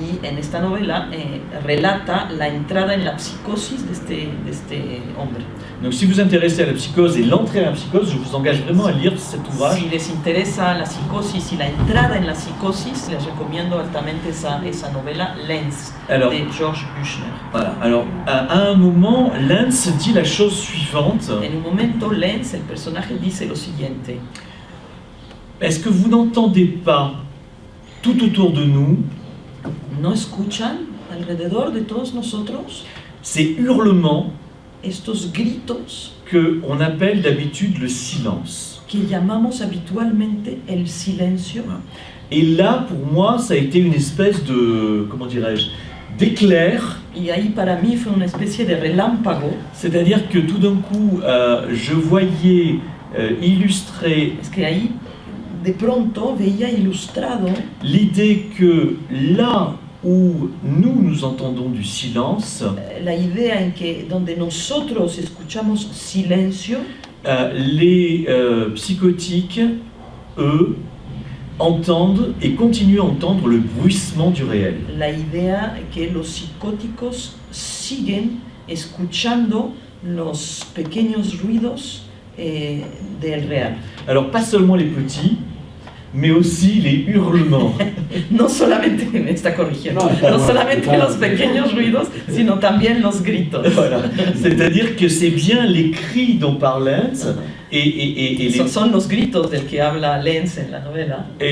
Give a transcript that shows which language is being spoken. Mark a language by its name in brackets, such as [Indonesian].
[Spanish] Y en esta novela relata la entrada en la psicosis de este hombre. [French] Donc si vous vous intéressez à la psychose et l'entrée à la psychose, je vous engage vraiment à lire cet ouvrage. [Spanish] Si les interesa la psicosis y la entrada en la psicosis, les recomiendo altamente esa novela Lens [French] Alors, [Spanish] de George Büchner. [French] voilà. Alors, à un moment, Lens dit la chose suivante. [Spanish] En un momento, Lens, el personaje, dice lo siguiente. [French] Est-ce que vous n'entendez pas tout autour de nous [Spanish] ¿No escuchan alrededor de todos nosotros [French] ces hurlements [Spanish] estos gritos [French] qu'on appelle d'habitude le silence? [Spanish] que llamamos habitualmente el silencio? [French] Et là, pour moi, ça a été une espèce de, comment dirais-je, d'éclair. [Spanish] Y ahí para mí fue una especie de relámpago. [French] C'est-à-dire que tout d'un coup, je voyais illustrer [Spanish] Es que ahí de pronto veía ilustrado [French] l'idée que là où nous entendons du silence, [Spanish] la idea en que donde nosotros escuchamos silencio, [French] les psychotiques, eux, entendent et continuent à entendre le bruissement du réel. [Spanish] la idea que los psicóticos siguen escuchando los pequeños ruidos del real. [French] Alors pas seulement les petits, mais aussi les hurlements. [Spanish] No solamente, me está corrigiendo, no solamente los pequeños ruidos, sino también los gritos. [French] Voilà. C'est-à-dire que c'est bien les cris dont parle Lens et [Spanish] Son los gritos del que habla Lenz en la novela.